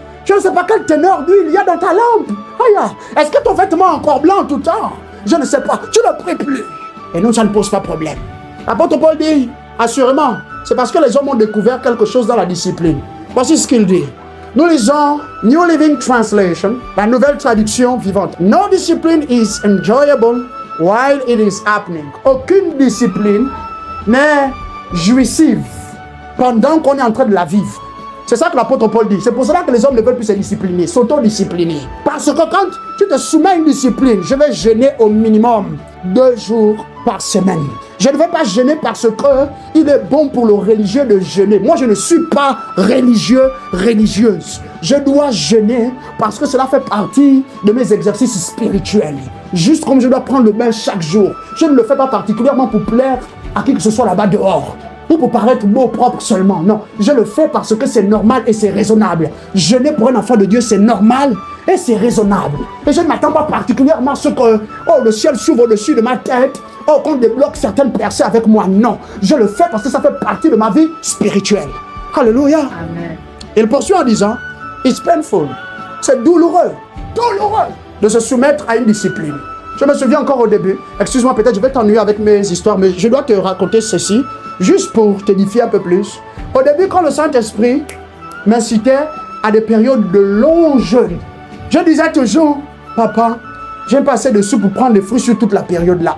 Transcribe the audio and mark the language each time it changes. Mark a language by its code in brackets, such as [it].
[fr] Je ne sais pas quelle teneur d'huile il y a dans ta lampe. Aïe, est-ce que ton vêtement est encore blanc tout le temps? Je ne sais pas. Tu ne pries plus. Et nous, ça ne pose pas problème. L'apôtre Paul dit, assurément, c'est parce que les hommes ont découvert quelque chose dans la discipline. Voici ce qu'il dit. Nous lisons New Living Translation, la nouvelle traduction vivante. [en] No discipline is enjoyable while it is happening. [fr] Aucune discipline n'est jouissive pendant qu'on est en train de la vivre. C'est ça que l'apôtre Paul dit. C'est pour cela que les hommes ne veulent plus se discipliner, s'auto-discipliner. Parce que quand tu te soumets à une discipline, je vais jeûner au minimum 2 jours par semaine. Je ne vais pas jeûner parce que il est bon pour le religieux de jeûner. Moi, je ne suis pas religieux, religieuse. Je dois jeûner parce que cela fait partie de mes exercices spirituels. Juste comme je dois prendre le bain chaque jour. Je ne le fais pas particulièrement pour plaire à qui que ce soit là-bas dehors. Ou pour paraître beau, propre seulement. Non, je le fais parce que c'est normal et c'est raisonnable. Jeûner pour un enfant de Dieu, c'est normal et c'est raisonnable. Et je ne m'attends pas particulièrement à ce que le ciel s'ouvre au-dessus de ma tête oh, qu'on débloque certaines percées avec moi. Non, je le fais parce que ça fait partie de ma vie spirituelle. Alléluia. Amen. Il poursuit en disant, [en] it's painful. [fr] C'est douloureux, de se soumettre à une discipline. Je me souviens encore au début, excuse-moi, peut-être je vais t'ennuyer avec mes histoires, mais je dois te raconter ceci, juste pour t'édifier un peu plus. Au début, quand le Saint-Esprit m'incitait à des périodes de longs jeûnes, je disais toujours, papa, j'ai pas assez de sous pour prendre les fruits sur toute la période là.